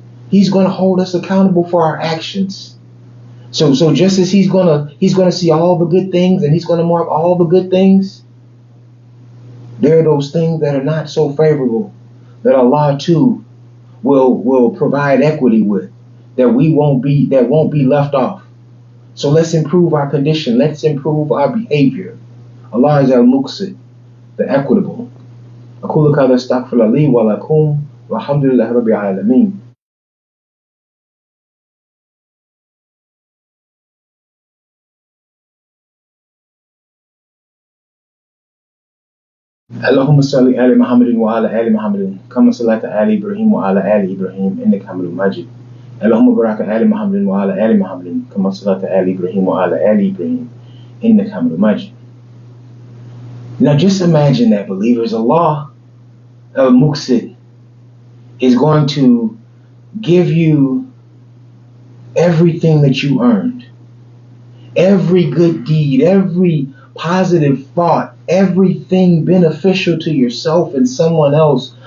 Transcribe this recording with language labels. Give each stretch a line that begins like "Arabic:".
English: He's going to hold us accountable for our actions. So just as he's going to see all the good things and he's going to mark all the good things, there are those things that are not so favorable that Allah too will provide equity with, that won't be left off. So let's improve our condition. Let's improve our behavior. Allah is Al-Muqīt. the equitable.
Arabic: أقول كذا استغفر لي ولكم والحمد لله رب العالمين. اللهم صل على محمد وعلى آل محمد كما صليت على إبراهيم وعلى آل إبراهيم إنك حميد مجيد. اللهم بارك على محمد وعلى آل محمد كما صليت على إبراهيم وعلى آل إبراهيم إنك حميد مجيد.
English: Now just imagine that, believers. Allah, Al-Muqīt, is going to give you everything that you earned. Every good deed, every positive thought, everything beneficial to yourself and someone else.